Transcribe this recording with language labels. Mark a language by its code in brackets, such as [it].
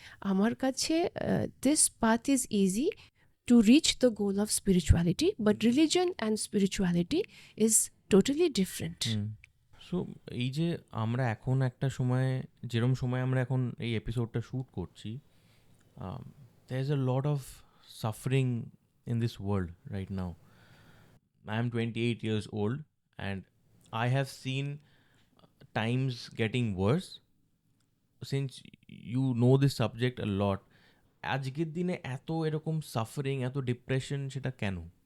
[bn] আমার কাছে [en] This path is easy to reach the goal of spirituality, but religion and spirituality is totally different. [bn] So এই যে আমরা এখন একটা সময়, যেরকম সময় আমরা এখন এই এপিসোডটা শ্যুট করছি, [en] there is a lot of suffering in this world right now. I am 28 years old and I have seen times getting worse. Since you know this subject a lot, [bn] আজকের দিনে এত এরকম সাফারিং, এত depression, সেটা কেন?